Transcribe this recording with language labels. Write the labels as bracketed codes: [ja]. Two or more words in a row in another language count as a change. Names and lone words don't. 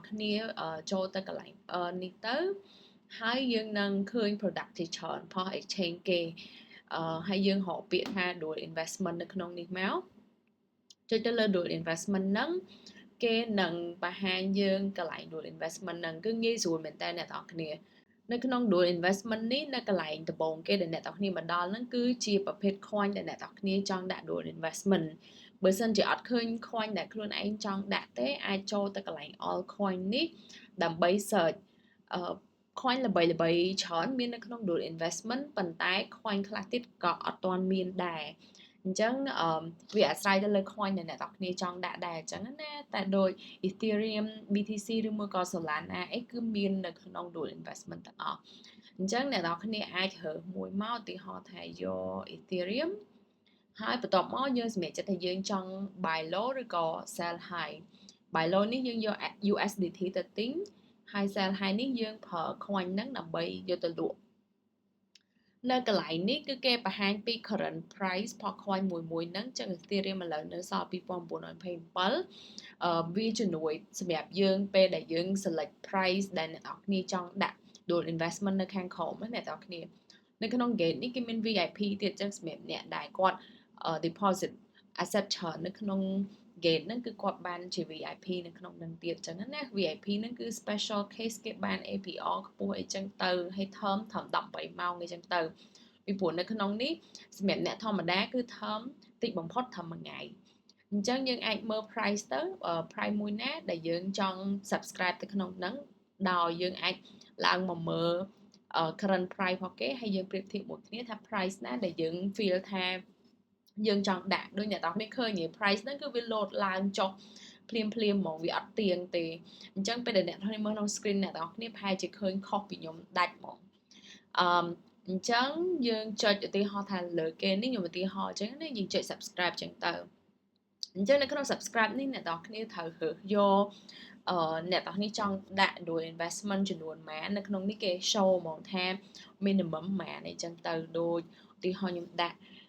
[km] គ្នាចូលទៅកន្លែងនេះទៅហើយយើងនឹងឃើញ product ជាច្រើនផុស exchange គេហើយយើងរកពាក្យថា Dual Investment នៅក្នុងនេះមកចុចទៅលើ Dual Investment ហ្នឹងគេនឹងបង្ហាញយើងកន្លែង Dual Investment ហ្នឹងគឺងាយស្រួលមែនតើអ្នកទាំងអស់គ្នានៅក្នុង Dual Investment នេះ នៅកន្លែងដំបូងគេដែលអ្នកទាំងអស់គ្នាមកដល់ហ្នឹងគឺជាប្រភេទ coin ដែលអ្នកទាំងអស់គ្នាចង់ដាក់ Dual Investment បើសិនជាអត់ឃើញ coin ដែលខ្លួនឯងចង់ដាក់ទេអាចចូលទៅកន្លែង [en] all coin [km] នេះដើម្បី search coin ល្បីៗច្រើនមាននៅក្នុង Dual Investment ប៉ុន្តែ coin ខ្លះទៀតក៏អត់ទាន់មានដែរអញ្ចឹងវាអាស្រ័យទៅលើ coin ដែលអ្នកនរ គ្នាចង់ដាក់ដែរអញ្ចឹងណាតែដូច Ethereum BTC ឬមួយក៏ Solana អីគឺមាននៅក្នុង Dual Investment ទាំងអស់អ ញ្ចឹងអ្នកនរគ្នាអាចរើសមួយមកឧទាហរណ៍ថាយក Ethereum ហើយបន្ទាប់មកយើងសម្រេចចិត្តថាយើងចង់ [en] buy low [km] ឬក៏ [en] sell high buy low [km] នេះយើងយក USDT ទៅទិញហើយ [en] sell high [km] នេះយើងប្រើ coin ហ្នឹងដើម្បីយកទៅលក់នៅកន្លែងនេះគឺគេបង្ហាញពី [en] current price [km] ផ coin មួយហ្នឹងចឹង Ethereum ឥឡូវនៅសល់ 2927វាជំនួយសម្រាប់យើងពេលដែលយើង [en] select price [km] ដែលអ្នកនរគ្នាចង់ដាក់ Dual Investment នៅខាងក្រោមណាអ្នកនរគ្នានៅក្នុង gate នេះគេមាន VIP ទៀតចឹងសម្រាប់អ្នកដែលគាត់ [en] deposit asset [km] ច្រើននៅក្នុង gate ហ្នឹងគឺគាត់បានជា VIP នៅក្នុងនឹងទៀតចឹង ណា VIP ហ្នឹងគឺ [en] special case [km] គេបាន APR ខ្ពស់អីចឹងទៅហើយ term ត្រឹម18ម៉ោងអីចឹងទៅពីព្រោះនៅក្នុងនេះសម្រាប់អ្នកធម្មតាគឺ term តិចបំផុតត្រឹម1ថ្ងៃអញ្ចឹងយើងអាចមើល price ទៅ price មួយណាដែលយើងចង់ subscribe ទៅក្នុងហ្នឹងដោយយើងអាចឡើងមកមើល [en] current price [km] របស់គេហើយយើងប្រៀបធៀបមួយគ្នាថា price ណាដែល យើង feel ថាយើងចង់ដាក់ដូចអ្នកនរគ្នាឃើញ price ហ្នឹងគឺវា load ឡើងចុះភ្លាមហ្មងវាអត់ទៀងទេអញ្ចឹង ពេលដែលអ្នកនរគ្នាមើលក្នុង screen អ្នកនរគ្នាប្រហែលជាឃើញខុសពីខ្ញុំដាច់ហ្មងអញ្ចឹងយើងចុចឧទាហរណ៍ថាលើគេនេះខ្ញុំឧទាហរណ៍អញ្ចឹងណាយើងចុច subscribe អញ្ចឹងទៅអញ្ចឹងនៅក្នុង subscribe នេះអ្នកនរគ្នាត្រូវរើសយកអ្នកនរគ្នាចង់ដាក់ Dual Investment ចំនួនប៉ុន្មាននៅក្នុងនេះគេ show ហ្មងថា minimum ប៉ុន្មានអីចឹងទៅដូចឧទាហរណ៍ខ្ញុំដាក់